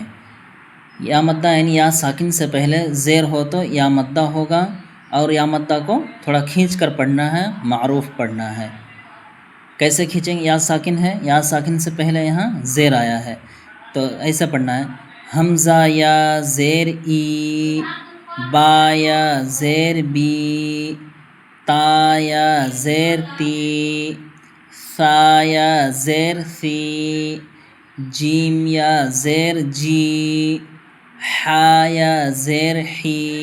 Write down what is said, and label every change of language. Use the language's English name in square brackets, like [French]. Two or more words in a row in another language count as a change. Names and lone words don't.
[Urdu] یا مدہ یعنی یا ساکن سے پہلے زیر ہو تو یا مدہ ہوگا، اور یا مدہ کو تھوڑا کھینچ کر پڑھنا ہے، معروف پڑھنا ہے۔ کیسے کھینچیں گے؟ یا ساکن ہے، یا ساکن سے پہلے یہاں زیر آیا ہے تو ایسا پڑھنا ہے: حمزہ یا زیر ای، با یا زیر بی، تا یا زیر تی، ثا یا زیر ثی، جیم یا زیر جی، حا یا زیر حی،